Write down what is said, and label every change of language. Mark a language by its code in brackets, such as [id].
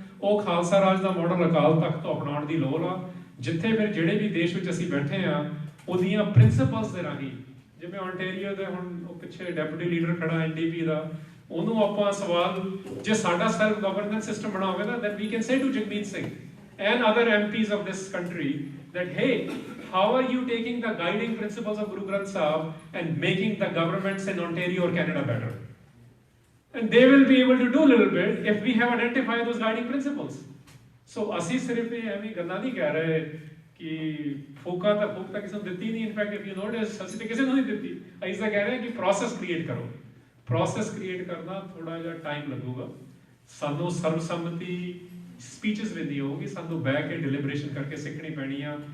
[pa] ਉਹ ਖਾਲਸਾ ਰਾਜ ਦਾ ਮਾਡਲ ਅਕਾਲ ਤਖਤ ਤੋਂ ਅਪਣਾਉਣ ਦੀ ਲੋੜ ਆ, ਜਿੱਥੇ ਫਿਰ ਜਿਹੜੇ ਵੀ ਦੇਸ਼ ਵਿੱਚ ਅਸੀਂ ਬੈਠੇ ਆ, ਉਹਦੀਆਂ ਪ੍ਰਿੰਸੀਪਲਸ ਦੇ ਰਾਹੀਂ, ਜਿਵੇਂ ਆਂਟੇਰੀਓ ਦੇ ਹੁਣ ਉਹ ਪਿੱਛੇ ਡੈਪੂਟੀ ਲੀਡਰ ਖੜਾ NDP ਦਾ, ਉਹਨੂੰ ਆਪਾਂ ਸਵਾਲ, ਜੇ ਸਾਡਾ ਸੈਲਫ ਗਵਰਨੈਂਸ ਸਿਸਟਮ ਬਣਾ ਹੋਵੇ ਨਾ, [en] then we can say to Jagmeet Singh and other MPs of this country that, hey, how are you taking the guiding principles of Guru Granth Sahib and making the governments in Ontario or Canada better? And they will be able to do a little bit if we have identified those guiding principles. [pa] So ਅਸੀਂ ਸਿਰਫ ਇਹ ਐਵੇਂ ਗੱਲਾਂ ਨਹੀਂ ਕਹਿ ਰਹੇ ਕਿ ਫੂਕ ਤਾਂ ਕਿਸੇ ਨੂੰ ਦਿੱਤੀ ਨਹੀਂ। [en] in fact if you notice, [pa] ਅਸੀਂ ਤਾਂ ਕਿਸੇ ਨੂੰ ਨਹੀਂ ਦਿੱਤੀ। ਅਸੀਂ ਤਾਂ ਕਹਿ ਰਹੇ ਕਿ ਪ੍ਰੋਸੈਸ ਕ੍ਰੀਏਟ ਕਰੋ। ਪ੍ਰੋਸੈਸ ਕ੍ਰੀਏਟ ਕਰਨਾ ਥੋੜਾ ਜਿਹਾ ਟਾਈਮ ਲੱਗੂਗਾ। ਸਾਨੂੰ ਸਰਬਸੰਮਤੀ ਸਪੀਚਸ ਵੀ ਨਹੀਂ ਹੋਊਗੀ, ਸਾਨੂੰ ਬਹਿ ਕੇ ਡਿਲੀਬਰੇਸ਼ਨ ਕਰਕੇ ਸਿੱਖਣੀ ਪੈਣੀ ਆ।